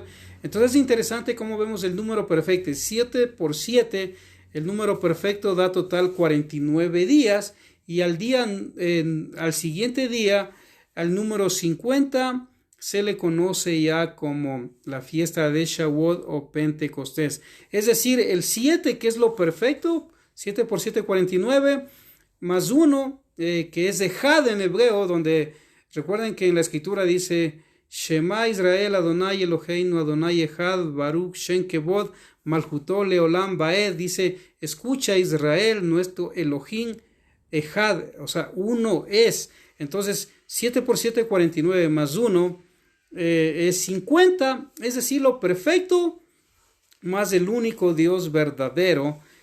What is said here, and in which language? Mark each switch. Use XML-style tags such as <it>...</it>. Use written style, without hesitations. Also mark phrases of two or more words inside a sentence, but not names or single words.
<es>Entonces es interesante cómo vemos el número perfecto. 7 por 7, el número perfecto da total 49 días, y al siguiente día, al número 50, se le conoce ya como la fiesta de Shavuot o Pentecostés. Es decir, el 7, que es lo perfecto, 7 por 7, 49, más 1, que es de Had en hebreo, donde recuerden que en la escritura dice</es> <he>שמע ישראל אדוני אלהינו אדוני אחד ברוך שם כבוד מלכותו לעולם ועד.</he> <es>Dice, escucha Israel, nuestro</es> <he>אלהים אחד,</he> <es>o sea, uno es. Entonces 7 por 7, 49, más 1 es 50, es decir, lo perfecto más el único Dios verdadero.</es>